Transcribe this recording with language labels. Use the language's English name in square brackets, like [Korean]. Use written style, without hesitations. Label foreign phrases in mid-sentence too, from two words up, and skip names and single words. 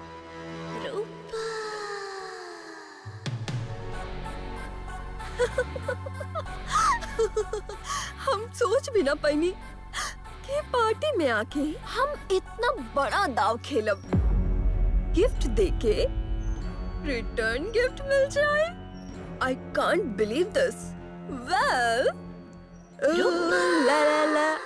[Bhojpuri] हम सोच भी ना पाईनी कि पार्टी में आके हम इतना बड़ा दाव खेलब। गिफ्ट देके रिटर्न गिफ्ट मिल जाए। [English] I can't believe this. Well, ला ला ला।